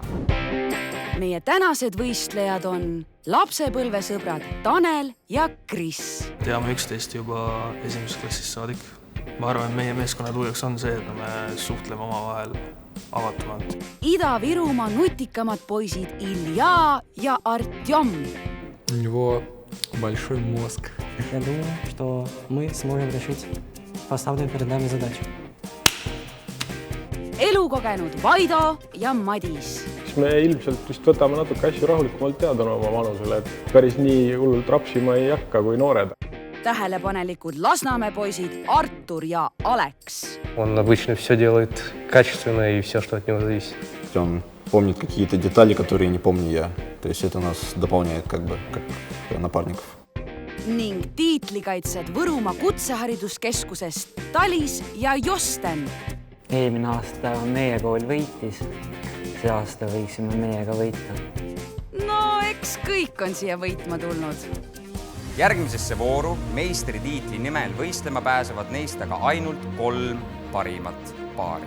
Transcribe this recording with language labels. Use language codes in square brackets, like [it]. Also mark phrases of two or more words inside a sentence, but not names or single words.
[et] Meie tänased võistlejad on lapsepõlvesõbrad Tanel ja Kris. Teame üksteist juba esimesest klassist saadik. Ma arvan, et meie meeskonna tujaks on see, et me suhtleme omavahel avatumalt. Ida-Virumaa nutikamad poisid Ilja ja Artjom. [ru] У него большой мозг. Я думаю, что мы сможем решить поставленную перед нами задачу. [et] Elukogenud Vaido ja Madis. Me ilmselt vist võtame natuke asju rahulikumalt teada oma vanusele, et päris nii hullult rapsima ei hakka kui noored. Tähelepanelikud Lasnamäe poisid Artur ja Aleks. [ru] Он обычно все делает качественно и все, что от него зависит. Он помнит какие-то детали, которые не помню я. То есть это нас дополняет как напарников. [et] Ning tiitlikaitsed Võrumaa kutsehariduskeskusest Talis ja Josten. Eelmine aasta meie kool võitis. See aasta võiksime meiega võita. No, eks kõik on siia võitma tulnud. Järgmisesse vooru meistritiitli nimel võistlema pääsevad neist aga ainult 3 parimat paari.